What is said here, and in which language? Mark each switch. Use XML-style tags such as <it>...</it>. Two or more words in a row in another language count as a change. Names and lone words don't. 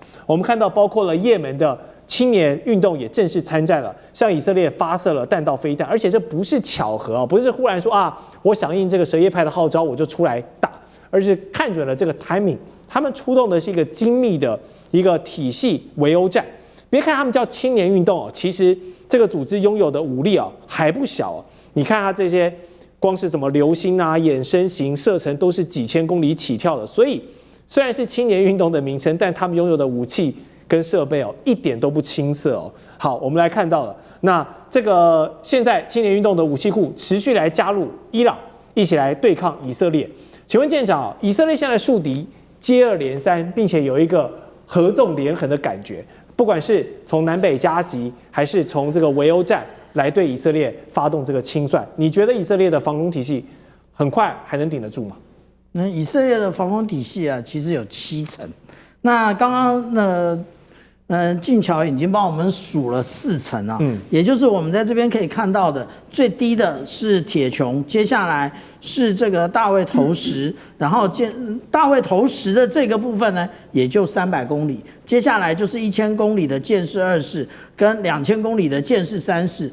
<zh>我們看到，包括了也門的青年運動也正式參戰了，向以色列發射了彈道飛彈，而且這不是巧合啊，不是忽然說啊，我響應這個什葉派的號召我就出來打，而是看準了這個 timing， 他們出動的是一個精密的一個體系圍毆戰。別看他們叫青年運動哦，其實這個組織擁有的武力啊還不小哦。你看它這些光是什麼流星啊、衍生型射程都是幾千公里起跳的，所以雖然是青年運動的名稱，但他們擁有的武器跟設備哦，一點都不青澀哦。好，我們來看到了，那這個現在青年運動的武器庫持續來加入伊朗，一起來對抗以色列。請問艦長，以色列現在樹敵接二連三，並且有一個合縱連橫的感覺，不管是從南北夾擊，還是從這個圍毆戰來對以色列發動這個清算，你覺得以色列的防空體系很快還能頂得住嗎？那以色列的防空体系啊，其實有7層。那剛剛靜橋已經幫我們數了4層啊，也就是我們在這邊可以看到的，最低的是鐵穹，接下來是這個大衛投石，然後大衛投石的這個部分呢，也就300公里，接下來就是1000公里的箭矢2式跟2000公里的箭矢3式。</zh>